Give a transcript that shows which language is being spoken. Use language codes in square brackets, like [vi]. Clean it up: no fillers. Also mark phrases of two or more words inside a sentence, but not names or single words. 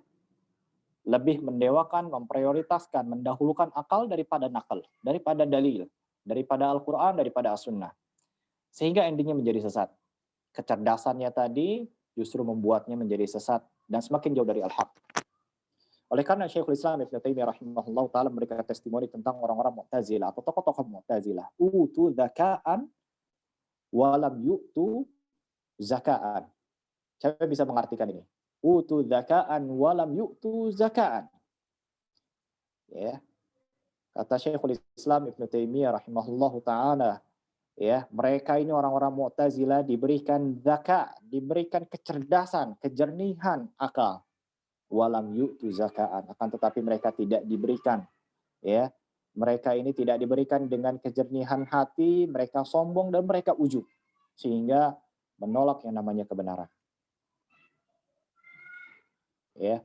[id] Lebih mendewakan, memprioritaskan, mendahulukan akal daripada nakal, daripada dalil, daripada Al-Quran, daripada As-Sunnah. Sehingga endingnya menjadi sesat. Kecerdasannya tadi justru membuatnya menjadi sesat dan semakin jauh dari al-haq. Oleh karena Syekhul Islam Ibnu Taimiyah [ar] رحمه الله تعالى [id] memberikan testimoni tentang orang-orang Mu'tazilah atau tokoh-tokoh Mu'tazilah, [ar] أوتوا ذكاء ولم يؤتوا زكاء. [id] Saya bisa mengartikan ini. [ar] أوتوا ذكاء ولم يؤتوا زكاء. [id] Ya. Kata Syekhul Islam Ibnu Taimiyah [ar] رحمه الله تعالى, [id] ya, mereka ini orang-orang Mu'tazilah diberikan zakat, diberikan kecerdasan, kejernihan akal. [ar] ولم يؤتوا زكاء, [id] akan tetapi mereka tidak diberikan, ya, mereka ini tidak diberikan dengan kejernihan hati, mereka sombong dan mereka ujub sehingga menolak yang namanya kebenaran, ya.